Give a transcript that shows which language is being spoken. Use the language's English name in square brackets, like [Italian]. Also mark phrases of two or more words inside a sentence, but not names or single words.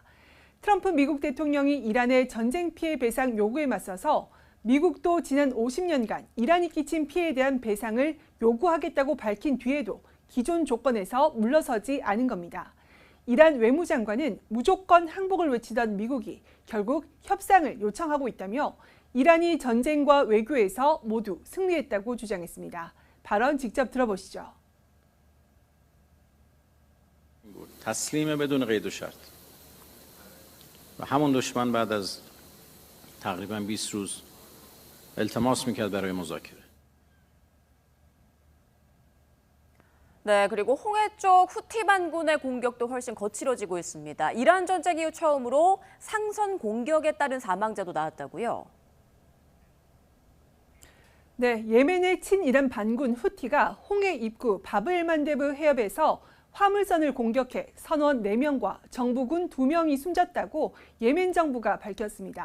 [Korean] 트럼프 미국 대통령이 이란의 전쟁 피해 배상 요구에 맞서서 미국도 지난 50년간 이란이 끼친 피해에 대한 배상을 요구하겠다고 밝힌 뒤에도 기존 조건에서 물러서지 않은 겁니다. 이란 외무장관은 무조건 항복을 외치던 미국이 결국 협상을 요청하고 있다며 이란이 전쟁과 외교에서 모두 승리했다고 주장했습니다. 발언 직접 들어보시죠. [Persian] تسلیم بدون قید و شرط و همون دشمن بعد از تقریبا 20 روز التماس میکرد برای مذاکره. [Korean] 네, 그리고 홍해 쪽 후티 반군의 공격도 훨씬 거칠어지고 있습니다. 이란 전쟁 이후 처음으로 상선 공격에 따른 사망자도 나왔다고요? 네, 예멘의 친이란 반군 후티가 홍해 입구 바브엘만데브 해협에서 화물선을 공격해 선원 4명과 정부군 2명이 숨졌다고 예멘 정부가 밝혔습니다.